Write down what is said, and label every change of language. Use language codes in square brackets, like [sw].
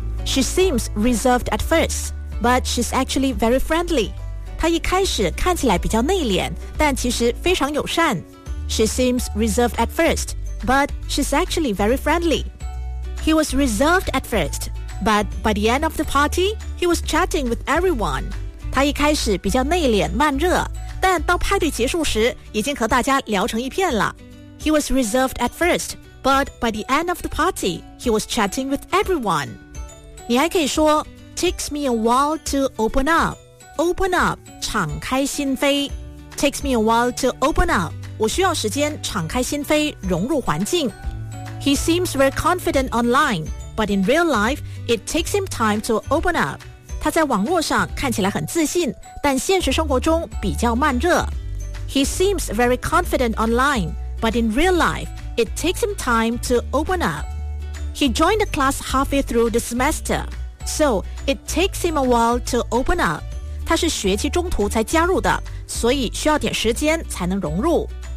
[en] She seems reserved at first， but she's actually very friendly。 [zh] 她一开始看起来比较内敛，但其实非常友善。 [en] She seems reserved at first, but she's actually very friendly. He was reserved at first, but by the end of the party, he was chatting with everyone. [zh] 她一开始比较内敛慢热，但到派对结束时已经和大家聊成一片了。 [en] He was reserved at first, but by the end of the party, he was chatting with everyone. [zh] 你还可以说 [en] takes me a while to open up. Open up， [zh] 敞开心扉。 [en] Takes me a while to open up， [zh] 我需要时间敞开心扉融入环境。 [en] He seems very confident online， but in real life it takes him time to open up。 [zh] 他在网络上看起来很自信，但现实生活中比较慢热。 [en] He seems very confident online， but in real life it takes him time to open up。 He joined the class halfway through the semester， so it takes him a while to open up。 [zh] 他是学期中途才加入的，所以需要点时间才能融入。